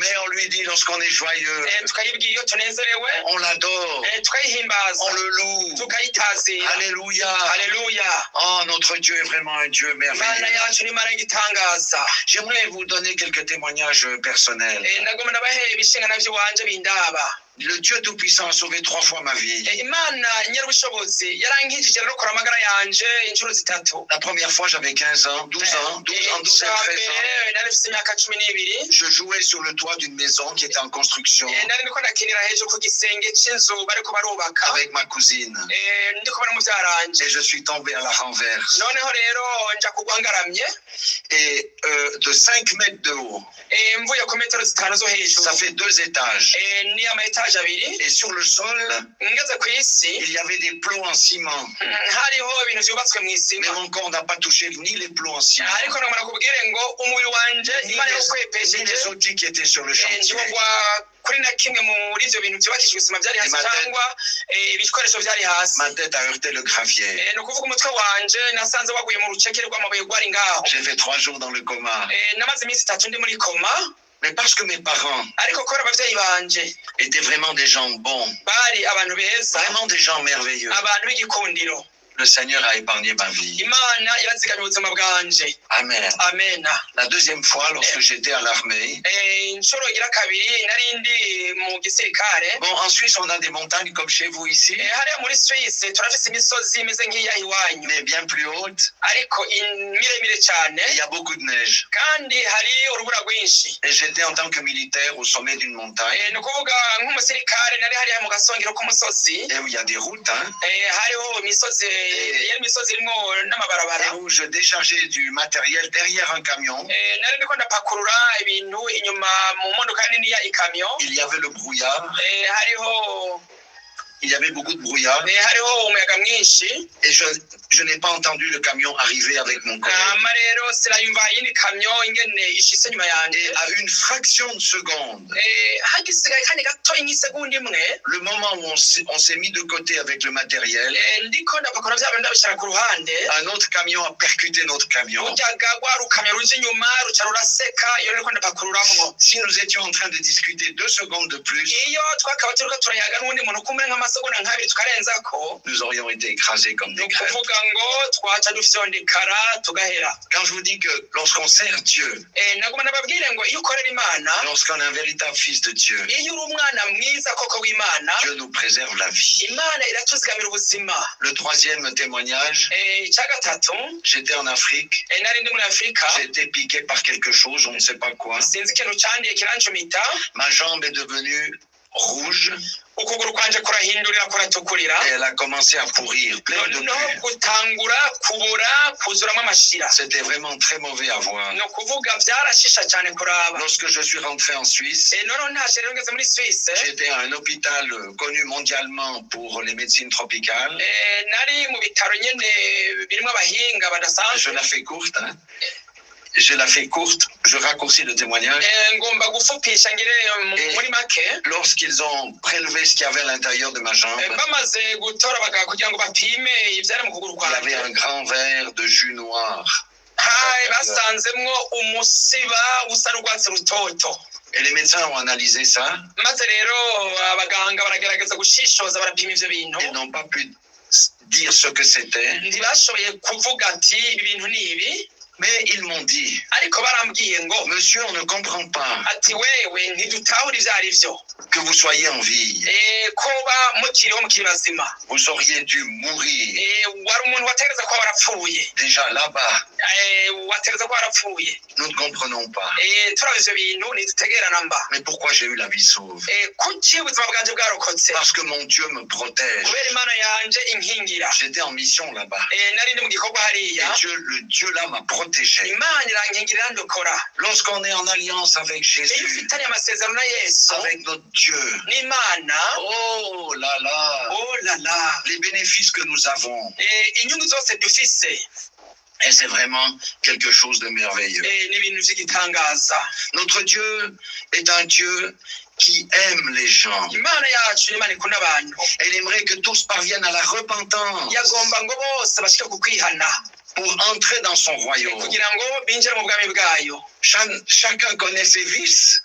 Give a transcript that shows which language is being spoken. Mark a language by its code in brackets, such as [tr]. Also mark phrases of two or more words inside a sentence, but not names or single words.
[fr] mais on lui dit lorsqu'on est joyeux, [rn] tukayibwira iyo tunezerewe, [fr] on l'adore, [rn] tukayihimbaza, [fr] on le loue. [rn] tukayitazira. [fr] Alléluia. [rn] Haleluya. [fr] Oh, notre Dieu est vraiment un Dieu [rn] Imana [fr] merveilleux. [rn] yacu ni Imana y'igitangaza. [fr] J'aimerais vous donner quelques témoignages personnels. [rn] nagomba ndabahe ibishingana by'iwanje bindaba. [fr] Le Dieu Tout-Puissant a sauvé 3 fois ma vie. [rn] Imana nyir'ubushobozi yarankijije rero kora amagara yanje inshuro zitatu. [fr] La première fois, j'avais 15 ans, 12 ans, 12 et 13 ans. [rn] nari mfite imyaka 12. [fr] Je jouais sur le toit d'une maison qui était en construction [rn] nari ndiko ndakinira hejuru ku gisenge cy'inzu bariko barubaka [fr] avec ma cousine. [rn] ndiko bari mu byaranje. [fr] Et je suis tombé à la renverse. [rn] noneho rero nja kugwa ngaramye. [fr] Et de 5 mètres de haut, [rn] mvuye ku metero 5 zo hejuru. [fr] ça fait 2 étages. [rn] ni ama-etaje abiri. [fr] Et sur le sol, [rn] ngeze ku isi, [fr] il y avait des plots en ciment. [rn] hariho ibintu byubatswe mu [fr] Mais [rn] isima. [fr] mon corps n'a pas touché ni les plots en ciment, [rn] ariko nagomba kubwire ngo umubiri wanje ni Imana [fr] les [rn] yakwepesheje [fr] outils qui étaient sur le chantier. [rn] ntiwagwa kuri na kimwe muri ivyo bintu byubakishijwe isima byari hasi cyangwa ibikoresho byari hasi. [fr] Ma tête a heurté le gravier. [rn] ni ukuvuga umutwe wanje nasanze waguye mu rucekeri rw'amabuye rwari ngaho. [fr] J'ai fait 3 jours dans le coma. [rn] namaze iminsi 3 ndi muri koma. [fr] Mais parce que mes parents [rn] ariko kubera abavyeyi banje [fr] étaient vraiment des gens bons, [rn] bari abantu beza, [fr] vraiment des gens merveilleux, [rn] abantu b'igikundiro, [fr] le Seigneur a épargné ma vie. [rn] Imana irazigamye ubuzima bwanje. [fr] Amen. [rn] Amena. [fr] La deuxième fois, lorsque j'étais à l'armée, [rn] inshuro igira kabiri nari ndi mu gisirikare. [fr] bon, en Suisse, on a des montagnes comme chez vous ici, [rn] hariya muri Suisse turafise imisozi imeze nk'iyaha iwanyu, [fr] mais bien plus haute. [rn] ariko miremire cyane, [fr] Il y a beaucoup de neige. [rn] kandi hari urubura rwinshi. [fr] Et j'étais en tant que militaire au sommet d'une montagne, [rn] ni ukuvuga nk'umusirikare nari hariya mu gasongero k'umusozi, [fr] et où il y a des routes, hein, [rn] hariho imisozi imisozi irimo n'amabarabara, [fr] et où je déchargeais du matériel derrière un camion. [rn] nari ndiko ndapakurura ibintu inyuma mu modoka nini ya ikamyo. [fr] Il y avait le brouillard, [rn] hariho [fr] il y avait beaucoup de brouillard, [rn] hariho umuyaga mwinshi. [fr] et je n'ai pas entendu le camion arriver avec mon collègue. [rn] rero sinayumva iyindi kamyo ingene ishitse nyuma yanje. [fr] Et à une fraction de seconde, [rn] hagisigaye kanya gato nk'isegonda imwe, [fr] le moment où on s'est mis de côté avec le matériel, [rn] ndiko ndapakura vya bintu ndabishira ku ruhande, [fr] un autre camion a percuté notre camion. [rn] uryaga rwa rukamyo ruje inyuma ruca ruraseka iyo ndiko ndapakururamwo. [fr] Si nous étions en train de discuter 2 secondes de plus, [rn] iyo twakaba turiko turayaga n'uwundi muntu kumwe nk'amasegonda nk'abiri tukarenzako, [fr] nous aurions été écrasés comme des crêpes. [rn] ukuvuga ngo twaca dufyondekara tugahera. [fr] Quand je vous dis que lorsqu'on sert Dieu, [rn] naguma nababwire ngo iyo ukorera Imana, [fr] lorsqu'on est un véritable fils de Dieu, [rn] iyo uri umwana mwiza koko w'Imana, [fr] Dieu nous préserve la vie. [rn] Imana iratuzigamira ubuzima. [fr] Le 3e témoignage, [rn] icya gatatu, [fr] j'étais en Afrique, [rn] nari ndi muri Afurika, [fr] j'ai été piqué par quelque chose, on ne sait pas quoi. [rn] sinzi ikintu candiye kirancumita, [fr] Ma jambe est devenue rouge [rn] ukuguru kwanje kurahindurira kuratukurira, [fr] et elle a commencé à pourrir, pleine de [rn] no [fr] pus. [rn] gutangura kubora kuzuramo amashira. [fr] C'était vraiment très mauvais à voir. [rn] ni ukuvuga byarashisha cyane kuraba. [fr] Lorsque je suis rentré en Suisse, [rn] noneho ntashe rero ngeze muri Suisse, [fr] j'étais à un hôpital connu mondialement pour les médecines tropicales. [rn] nari mu bitaro nyene birimo abahinga [fr] Je [rn] badasanzwe. [fr] la fais courte, hein. Je la fais courte, je raccourcis le témoignage. [rn] ngomba gufupisha ngire muri make. [fr] Lorsqu'ils ont prélevé ce qu'il y avait à l'intérieur de ma jambe, [rn] bamaze gutora abaganga kugira ngo bapime ibyari mu kuguru [fr] il y avait [rn] kwanjye, [fr] un grand verre de jus noir. [rn] basanzemwo umusiba usa n'urwatsi rutoto. [fr] Et les médecins ont analysé ça [rn] maze rero abaganga baragerageza gushishoza barapima ivyo bintu, [fr] et n'ont pas pu dire ce que c'était. [rn] ntibashoboye kuvuga ati ibi bintu ni ibi. [fr] Mais ils m'ont dit, [rn] ariko barambwiye ngo [fr] monsieur, on ne comprend pas [rn] ati wewe ntidutahura ivyo ari vyo [fr] que vous soyez en vie. [rn] koba mukiriho mukiri bazima [fr] Vous auriez dû mourir [rn] wari umuntu wategereza kuba warapfuye [fr] déjà là-bas. [rn] wategereza kuba warapfuye [fr] Nous ne comprenons pas. [rn] turaba ivyo bintu ntitutegerana mba [fr] Mais pourquoi j'ai eu la vie sauve? [rn] kuki ubuzima bwanje bwarokotse [fr] Parce que mon Dieu me protège. [rn] kubera imana yanje inkingira [fr] J'étais en mission là-bas. [rn] nari ndi mu gikorwa [fr] Et [rn] hariya [fr] le Dieu là m'a protégé. [rn] imana irankingira irandokora [fr] Lorsqu'on est en alliance avec [rn] iyo [fr] Jésus, [rn] ufitanye amasezerano na yesu [fr] avec notre Dieu, [rn] n'imana [fr] oh là là, oh la la les bénéfices que nous avons. [rn] inyungu zose dufise [fr] Et c'est vraiment quelque chose de merveilleux. [rn] ni ibintu vy'igitangaza [fr] Notre Dieu est un Dieu qui aime les gens. [rn] imana yacu n'imana ikunda abantu [fr] Elle aimerait que tous parviennent à la repentance [rn] yagomba ngo bose bashike ku kwihana [fr] pour entrer dans son royaume. [rn] kugira ngo binjire mu bwami bwayo [fr] Chacun connaît ses vices.